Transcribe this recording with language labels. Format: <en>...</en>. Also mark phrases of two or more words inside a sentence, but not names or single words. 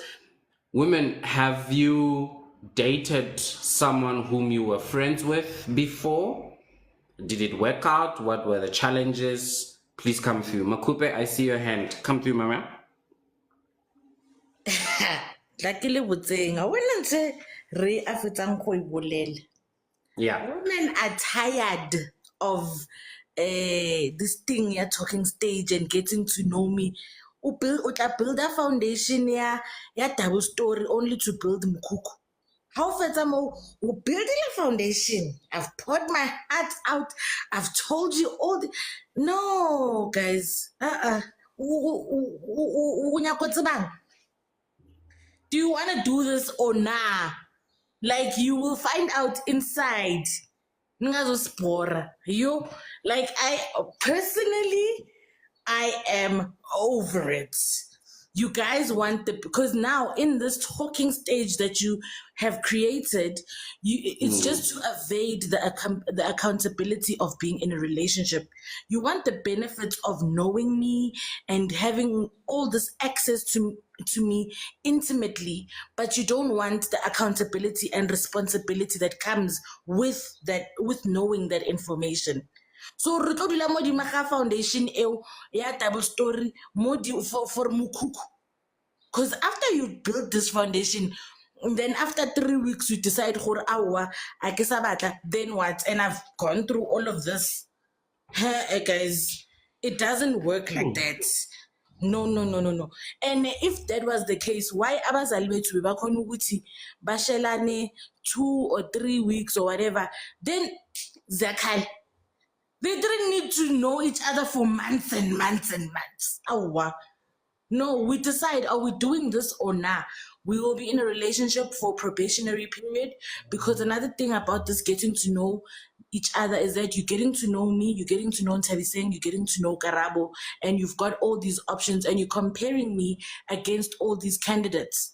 <en>Women, have you dated someone whom you were friends with before? Did it work out? What were the challenges? Please come through. Makupe, I see your hand. Come through, Mama.</en> <tn>Like le botseng,</tn> <en>I wouldn't say</en> <tn>re a fetsang go e bolela.</tn> <en>Yeah. Women are tired of this thing, yeah, talking stage and getting to know me.</en> <tn>O tla</tn> <en>build a foundation ya double story only to build mkuku. How</en> <tn>fetsa mo o</tn> <en>building a foundation? I've poured my heart out. I've told you all the no, guys.</en> <tn>O nyaka go tsebang?</tn> <en>Do you want to do this or nah? Like you will find out inside.</en> <zu>Ningazospora.</zu> <en>You like I personally I am over it. You guys want because now in this talking stage that you have created, it's just to evade the accountability of being in a relationship. You want the benefits of knowing me and having all this access to me intimately, but you don't want the accountability and responsibility that comes with knowing that information.</en> <tn>So re tlo dula mo di maga foundation eo ya</tn> <en>double story for</en> <tn>mukhuku.</tn> <en>Because after you build this foundation, then after 3 weeks you decide</en> <tn>gore awa a ke sa batla,</tn> <en>then what? And I've gone through all of this. Guys, it doesn't work like that. No. And if that was the case, why</en> <zu>abazali bethu bebakhona ukuthi bashelane</zu> <en>2 or 3 weeks or whatever? Then Zakai, they didn't need to know each other for months and months and months. Awa. No, we decide, are we doing this or not? We will be in a relationship for probationary period, because another thing about this getting to know each other is that you're getting to know me, you're getting to know Ntabiseng, you're getting to know Karabo, and you've got all these options and you're comparing me against all these candidates.</en>